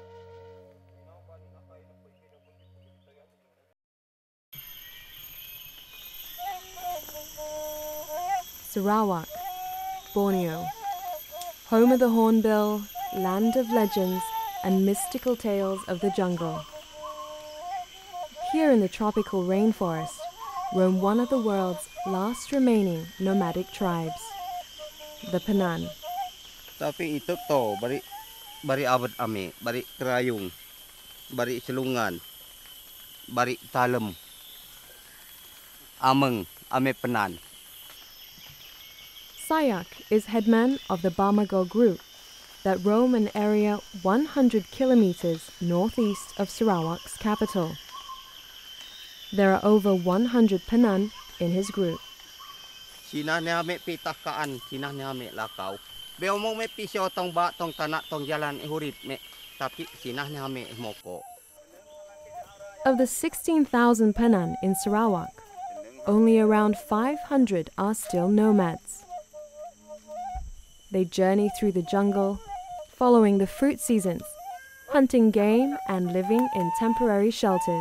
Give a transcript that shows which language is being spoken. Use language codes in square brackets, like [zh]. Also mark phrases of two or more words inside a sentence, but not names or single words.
[en] Sarawak, Borneo, home of the hornbill, land of legends and mystical tales of the jungle. Here in the tropical rainforest roam one of the world's last remaining nomadic tribes, the Penan. [pne] Tapi itu to bari abad ame, bari kerayung, bari selungan, bari talem. Ameng ame penan. [en] Sayak is headman of the Bamago group that roam an area 100 kilometers northeast of Sarawak's capital. There are over 100 Penan in his group. [pne] Sinah ni ame pitah kaan, sinah ni ame lakau. Beo mo me pisyo tong ba tong tanak tong jalan ihurip me, tapi sinah ni ame moko. [en] Of the 16,000 Penan in Sarawak, only around 500 are still nomads. They journey through the jungle, following the fruit seasons, hunting game and living in temporary shelters.